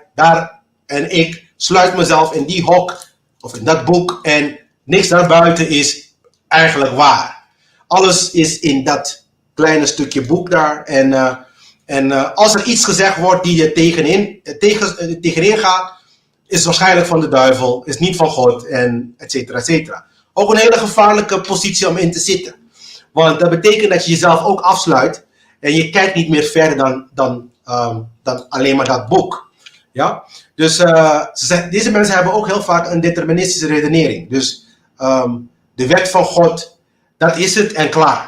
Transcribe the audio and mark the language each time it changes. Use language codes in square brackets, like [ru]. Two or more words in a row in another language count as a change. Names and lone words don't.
[nl] En ik sluit mezelf in die hok, of in dat boek, en niks daarbuiten is eigenlijk waar. Alles is in dat kleine stukje boek daar. En als er iets gezegd wordt die je tegenin gaat, is waarschijnlijk van de duivel, is niet van God, en [la] et cetera, et cetera. [nl] Ook een hele gevaarlijke positie om in te zitten. Want dat betekent dat je jezelf ook afsluit en je kijkt niet meer verder dan alleen maar dat boek. Ja? Dus deze mensen hebben ook heel vaak een deterministische redenering. Dus de wet van God, dat is het en klaar.